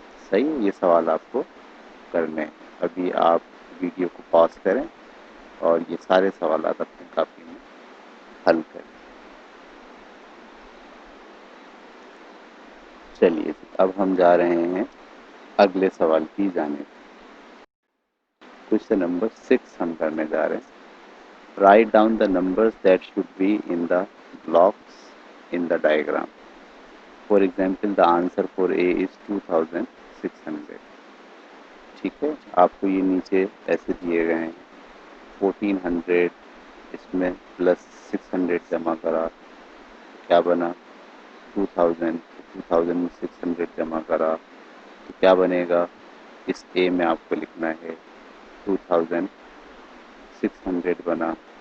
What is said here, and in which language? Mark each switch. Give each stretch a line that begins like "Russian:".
Urdu: صحیح ہے، یہ سوال آپ کو کرنے ہیں. ابھی آپ ویڈیو کو پاز کریں اور یہ سارے سوالات اپنی کاپی میں حل کریں. چلیے اب ہم جا رہے ہیں اگلے سوال کی جانب. کوشچن نمبر 6 ہم کرنے جا رہے ہیں.
English: Write down the numbers that should be in the blocks in the diagram. For example, the answer for A is 2600.
Urdu: ٹھیک ہے، آپ کو یہ نیچے ایسے دیے گئے ہیں. 1400 اس میں پلس 600 جمع کرا تو کیا بنا؟ 2000. 2000 میں 600 جمع کرا تو کیا بنے گا؟ اس اے میں آپ کو لکھنا ہے 2600 بنا.